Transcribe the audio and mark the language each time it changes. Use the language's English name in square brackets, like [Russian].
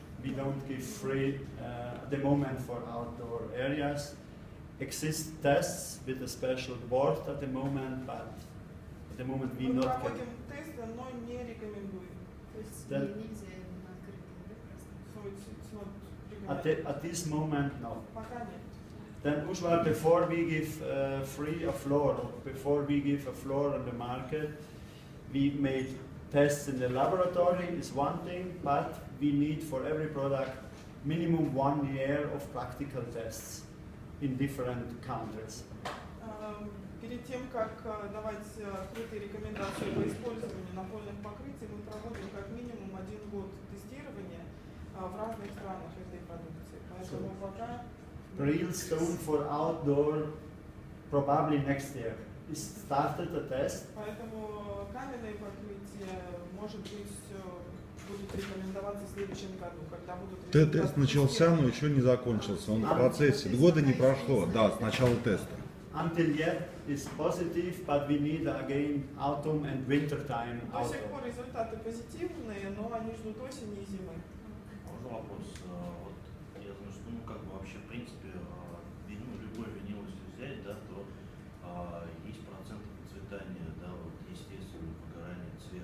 [English] We don't give free at the moment for outdoor areas. Exist tests with a special board at the moment, but at the moment we [Russian] Мы [English] not [Russian] проводим [English] get. [Russian] тесты, но не рекомендуем. То есть Да. нельзя на открытом, да, просто? [English] So it's not recommended. At this moment, no. [Russian] Пока нет. [English] Then usually before we give free a floor, or before we give a floor on the market, we made tests in the laboratory is one thing, but we need for every product minimum 1 year of practical tests in different countries. [Russian] Перед тем, как давать открытые рекомендации по использованию напольных покрытий, мы проводим как минимум 1 год тестирования в разных странах этой продукции. Поэтому пока... [English] Real stone for outdoor, probably next year. We started a test. [Russian] Поэтому каменные покрытия, может быть, будут рекомендоваться в следующем году, когда будут... Тест начался, но еще не закончился. Он в процессе. Года не прошло, да, с начала теста. [English] Until yet is positive, but we need again autumn and winter time. [Russian] До сих пор результаты позитивные, но они ждут осени и зимы. Можно вопрос? Вот я знаю, что как бы вообще в принципе любой винил, если взять, да, то есть процент процветания, да, вот естественного выгорания